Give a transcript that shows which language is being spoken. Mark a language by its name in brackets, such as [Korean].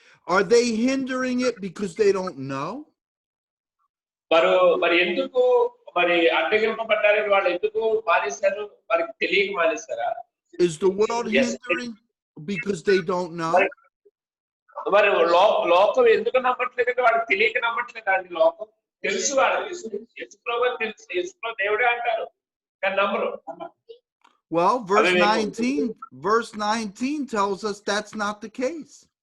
[English] Are they hindering it because they don't know? [Telugu] మరి ఎందుకు మరి అడ్డగింపబడ్డారని వాళ్ళు ఎందుకు మానేశారు? వారికి తెలియక మానేశారా? [English] Is the world hindering because they don't know? [Telugu] మరి లోకం ఎందుకు నమ్మట్లేదంటే వాడికి తెలియక నమ్మట్లేదు అండి. లోకం తెలుసు, వాళ్ళకి యేసుప్రభు తెలుసు, యేసుప్రభు దేవుడే అంటారు కానీ నమ్మరు. [English] Well, verse 19 tells us that's not the case.